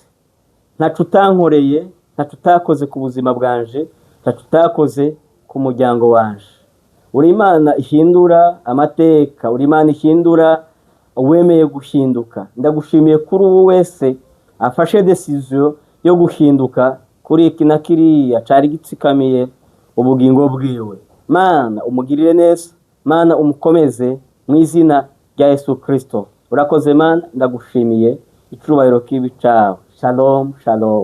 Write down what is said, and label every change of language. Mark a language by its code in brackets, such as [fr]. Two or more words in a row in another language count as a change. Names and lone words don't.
[rn] Ntacu utankoreye, ntacu utakoze ku buzima bwanje, ntacu utakoze ku muryango wanje. Uri Imana ihindura amateka, uri Imana ihindura uwemeye guhinduka. Ndagushimiye kuri ubu wese afashe decision yo guhinduka kuri iki na kiriya cari gitsikamiye ubugingo bwiwe. Mana umugirire neza, Mana umukomeze mu izina rya Yesu Kristo. Urakoze Mana, ndagushimiye, icubahiro kibi cawe. [he] Shalom, shalom.